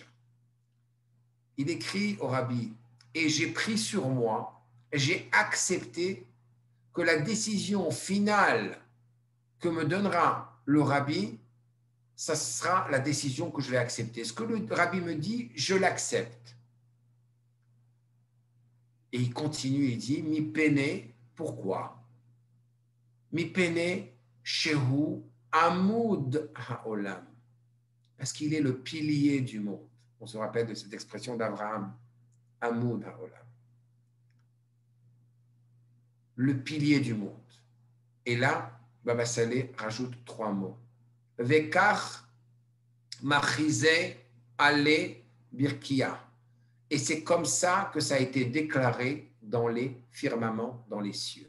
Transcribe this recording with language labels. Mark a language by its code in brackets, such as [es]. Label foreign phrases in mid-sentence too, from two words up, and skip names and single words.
[fr] Il écrit au rabbi, et j'ai pris sur moi, j'ai accepté que la décision finale que me donnera le rabbi, ça sera la décision que je vais accepter. Ce que le rabbi me dit, je l'accepte. Et il continue, il dit, [he] מפני, [fr] pourquoi? [he] מפני שהוא עמוד העולם. [fr] Parce qu'il est le pilier du monde. On se rappelle de cette expression d'Abraham, [he] עמוד העולם. [fr] Le pilier du monde. Et là, Baba Saleh rajoute 3 mots. [he] וכך מכריזין עליו ברקיע. [fr] Et c'est comme ça que ça a été déclaré dans les firmaments, dans les cieux.